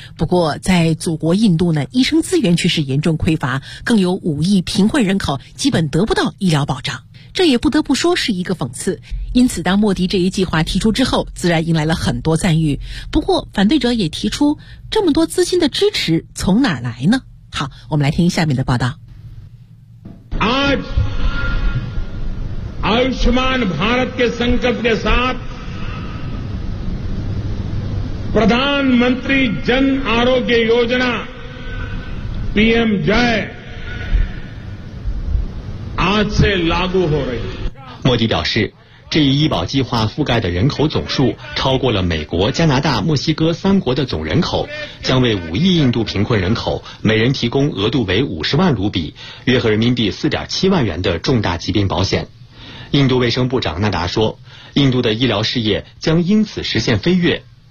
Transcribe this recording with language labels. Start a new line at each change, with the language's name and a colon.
Chinese: 不过在祖国印度呢，医生资源却是严重匮乏，更有5亿贫困人口基本得不到医疗保障，这也不得不说是一个讽刺。因此当莫迪这一计划提出之后，自然迎来了很多赞誉。不过反对者也提出，这么多资金的支持从哪来呢？好，我们来听下面的报道。
Hindi: आयुष्मान भारत के संकल्प के साथ प्रधानमंत्री जन आरोग्य योजना पीएम जय आज से लागू हो रही है।
Chinese: मोदी 表示，这一医保计划覆盖的人口总数超过了美国、加拿大、墨西哥三国的总人口，将为5亿印度贫困人口每人提供额度为50万卢比，约合人民币4.7万元的重大疾病保险。印度卫生部长纳达说，印度的医疗事业将因此实现飞跃。